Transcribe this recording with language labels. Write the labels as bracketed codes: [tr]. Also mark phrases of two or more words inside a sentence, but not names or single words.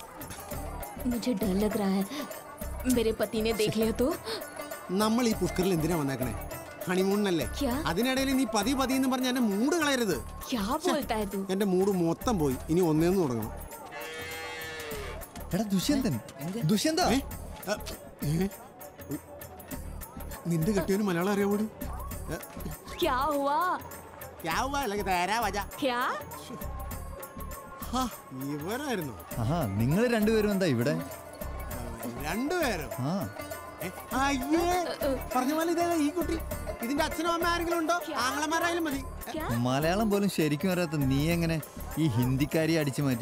[hi] मुझे डर लग रहा है मेरे पति ने देख लिया तो [ml] നമ്മൾ ഈ പുഷ്കറിൽ എന്തിനാ വന്നേക്കണേ ഹണിമൂണിനല്ലേ [hi] ക്യാ? [ml] അതിനിടയിൽ നീ പതി പതി എന്ന് പറഞ്ഞ എന്റെ മൂഡ് കളയരുത് [hi] क्या बोलता है तू [ml] എന്റെ മൂഡ് മൊത്തം പോയി ഇനി ഒന്നേന്ന് തുടങ്ങണം എടാ ദുഷ്യന്തൻ ദുഷ്യന്ത നിന്റെ കെട്ടിയവന് മലയാളം അറിയാവൂടി? [hi] क्या हुआ क्या [ml] ഇവരായിരുന്നു ആഹാ നിങ്ങൾ രണ്ടുപേരും എന്താ ഇവിടെ? രണ്ടുപേരും ആ അയ്യേ പറഞ്ഞ പോലെ ഇതേ ഈ കുട്ടി. ഇതിന്റെ അച്ഛനും അമ്മ ആരെങ്കിലും ഉണ്ടോ? ആങ്ങളമാരായാലും മതി. മലയാളം പോലും ശരിക്കും അറിയാത്ത നീ എങ്ങനെ ഈ ഹിന്ദിക്കാരി അടിച്ചു മാറ്റി?